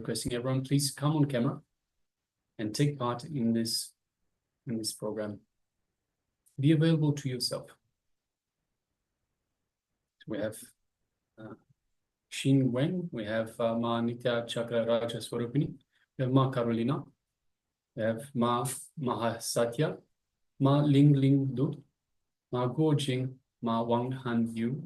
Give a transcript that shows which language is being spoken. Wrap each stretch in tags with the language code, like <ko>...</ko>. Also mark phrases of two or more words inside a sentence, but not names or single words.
<en>So requesting everyone, please come on camera and take part in this in this program. Be available to yourself. We have Shin Wen, we have Ma Nitya Chakra Raja Swarupini, we have Ma Carolina, we have Ma Mahasatya, Ma Ling Ling Du, Ma Guo Jing, Ma Wang Han Yu.</en>